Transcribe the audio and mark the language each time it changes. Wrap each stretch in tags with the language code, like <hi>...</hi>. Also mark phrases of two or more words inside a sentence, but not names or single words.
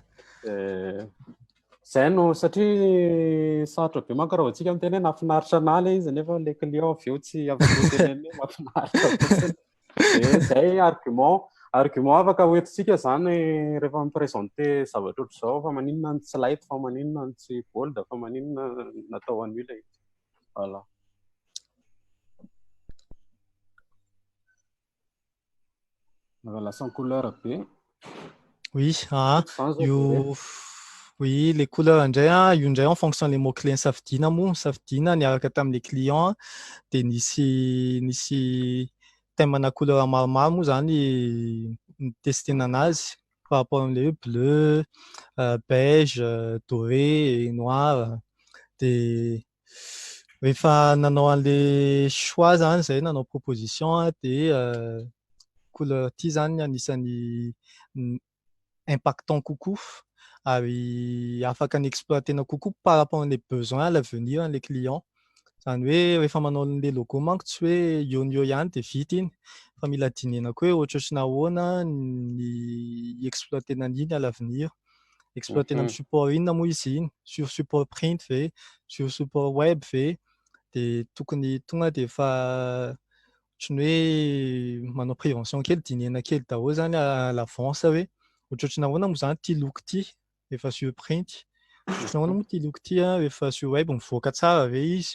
<mg>zay no satria sarotra be manko raha vao tsika miteny hoe nahafinaritra anahy le izy nefa</mg> <fr>le client</fr> <mg>avy eo tsy afaka hoteneny hoe mahafinaritra fotsiny de zay argument afaka hoentintsika zany rehefa miprésente zavatra ohatr'izao fa maninona ny tsy light fa maninona ny tsy bold fa maninona natao an'io le izy voilà. Lasa ny couleur be. Oui, io oui,</mg> <fr>les couleurs</fr> <mg>indray io indray</mg> <fr>en fonction les mots clés</fr> <mg>safidiana moa, safidiana niaraka tamin'</mg> <fr>le client</fr> <mg>de nisy thème-na couleur maromaro moa zany nitestena anazy</mg> <fr>par rapport</fr> <mg>am'le</mg> <fr>bleu, beige, doré, noir.</fr> <mg>De rehefa nanao an'</mg> <fr>le choix</fr> <mg>zany zay nanao</mg> <fr>proposition de couleur</fr> <mg>ty zany anisan'ny impactant kokoa ary afaka ny-exploitena kokoa</mg> <fr>par rapport</fr> <mg>an'</mg> <fr>le besoin à l'avenir</fr> <mg>an'</mg> <fr>le client.</fr> <mg>Zany hoe rehefa manao an'</mg> <fr>le logo</fr> <mg>manko tsy hoe eo no eo ihany de vita iny fa mila dinihana koa hoe ohatrohatry nahoana ny exploitena an'iny</mg> <fr>à l'avenir.</fr> <mg>Exploitena amin'ny support inona moa izy iny,</mg> <fr>sur support print</fr> <mg>ve,</mg> <fr>sur support web</fr> <mg>ve, de tokony tonga de efa ohatry ny hoe manao prévention kely, dinihana kely daholo zany</mg> <fr>à l'avance</fr> <mg>hoe ohatrohatry nahoana moa zany ty loko ty rehefa</mg> <fr>sur print.</fr> <mg>Ohatran'ny moa ty loko ty rehefa</mg> <fr>sur web</fr> <mg>mivoaka tsara ve izy.</mg>